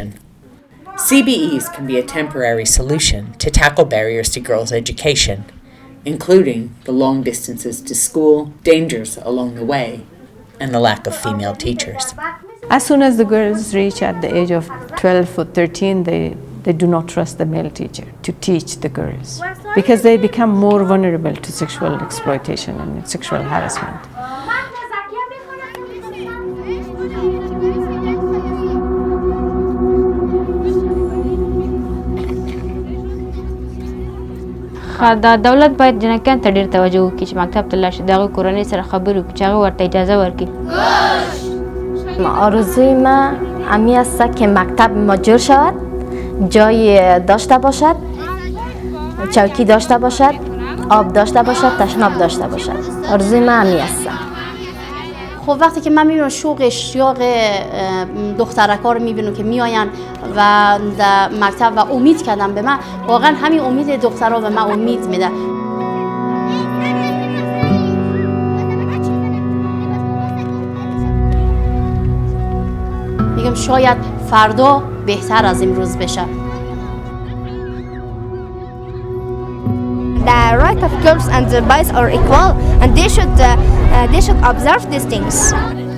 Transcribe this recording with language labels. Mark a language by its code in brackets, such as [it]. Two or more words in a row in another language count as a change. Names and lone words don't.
[en] CBEs can be a temporary solution to tackle barriers to girls' education, including the long distances to school, dangers along the way, and the lack of female teachers. As soon as the girls reach at the age of 12 or 13, they do not trust the male teacher to teach the girls because they become more vulnerable to sexual exploitation and sexual harassment. [ps] دا دولت باید جنکیان ته ډېر توجه وکړي چې مکتب ته لاړ شي، د هغوی کورنۍ سره خبرې وکړي چې هغوی ورته اجازه ورکړي. [fa] آرزوی ما امی است که مکتب مجور شود، جای داشته باشد، چوکی داشته باشد، آب داشته باشد، تشناب داشته باشد. آرزوی ما امی است. خب وقتی که من میبینم شوق دخترکا رو میبینم که میآین و در مکتب و امید کردم به من، واقعا همین امید دخترها به من امید میده. میگم شاید فردا بهتر از امروز بشه. [en] The right of girls and the boys are equal, and they should observe these things.